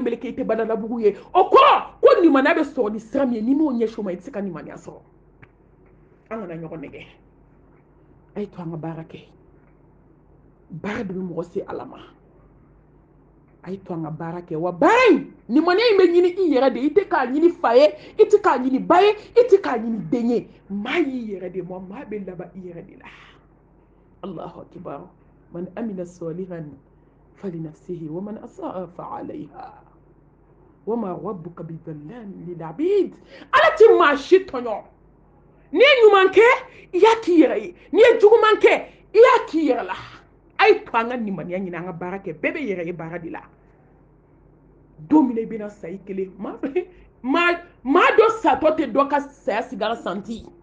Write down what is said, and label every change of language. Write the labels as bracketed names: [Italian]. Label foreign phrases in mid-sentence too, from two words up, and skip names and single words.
[Bambara] meleke i tɛ badalabugu ye o kɔrɔ ko limaniya bɛ sɔrɔ ni sira min ye n'i m'o ɲɛsin o ma i tɛ se ka limaniya sɔrɔ an kana ɲɔgɔn nɛgɛ a ye to an ka baara kɛ baara de bɛ mɔgɔ se ala ma a ye to an ka baara kɛ wa baara in limaniya in bɛ ɲini i yɛrɛ de i tɛ k'a ɲini fa ye i tɛ k'a ɲini ba ye i tɛ k'a ɲini den ye maa y'i yɛrɛ de ma maa bɛ laban i yɛrɛ de la [Arabic] الله أكبر من عمل صالحا فلنفسه ومن أساء فعليها وما ربك بظلام للعبيد [Bambara] ala ti maa si tɔɲɔ n'i ye ɲuman kɛ i y'a k'i yɛrɛ ye n'i ye juguman kɛ i y'a k'i yɛrɛ la a ye to an ka limaniya ɲini an ka baara kɛ bɛɛ bɛ yɛrɛ ye baara de la don min na i bɛna sa i kelen maa dɔ satɔ tɛ dɔ ka saya sigara santi